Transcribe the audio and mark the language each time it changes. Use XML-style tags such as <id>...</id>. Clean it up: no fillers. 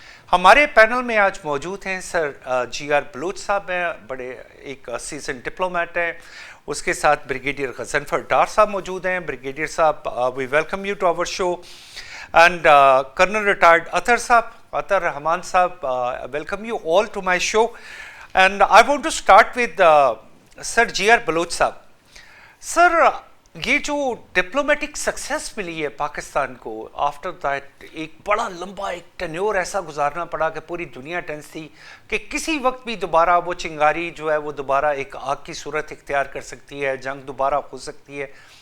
<hi>हमारे पैनल में आज मौजूद हैं सर GR बलोच साहब हैं, बड़े एक सीजन डिप्लोमेट हैं। उसके साथ ब्रिगेडियर गजनफर डार साहब मौजूद हैं। ब्रिगेडियर साहब,</hi> <en>We welcome you to our show. And colonel retired Atar साहब, अतर रहमान साहब, welcome you all to my show. And I want to start with sir GR Baloch साहब।</en> <hi>सर, ये जो डिप्लोमेटिक सक्सेस मिली है पाकिस्तान को,</hi> <en>after that</en> <hi>एक बड़ा लंबा एक टेन्योर ऐसा गुजारना पड़ा कि पूरी दुनिया टेंस थी कि किसी वक्त भी दोबारा वो चिंगारी जो है वो दोबारा एक आग की सूरत इख्तियार कर सकती है, जंग दोबारा हो सकती है।</hi>